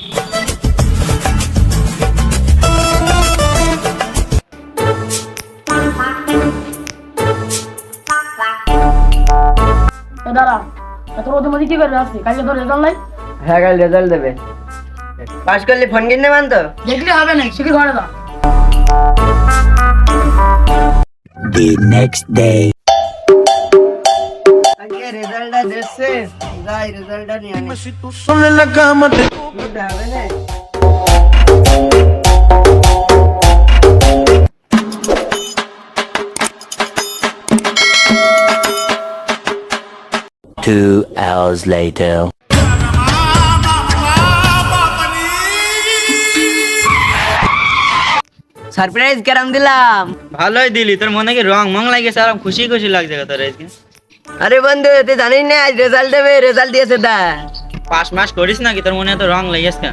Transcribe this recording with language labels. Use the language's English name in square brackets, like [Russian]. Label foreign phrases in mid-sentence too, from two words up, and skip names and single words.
[Bangla] দাঁড়া, তোর ওদের মধ্যে কি করবে আসছি? কালকে তোর রেজাল্ট নাই? হ্যাঁ কাল রেজাল্ট দেবে। পাস করলে ফোন কিনে মান তো? দেখলে হবে না, শিখে ঘরে যা। [English] The next day. [Bangla] আজকে রেজাল্টটা দিচ্ছে, যাই রেজাল্টটা নিয়ে আনি। [Spanish] Si tú solo en la cama te [Bangla] গুড হবে না? [English] Two hours later. [Bangla] সারপ্রাইজ কেরাম দিলাম। ভালোই দিলি, তোর মনে কি রং মং লাগেছে? আর খুশি খুশি লাগছে তোর আজকে। আরে বন্ধু তুই জানিস না আজ রেজাল্ট দেবে, রেজাল্ট দিয়েছে দা। পাস মাস করিস নাকি? তোর মনে এত রং লেগেছে কেন?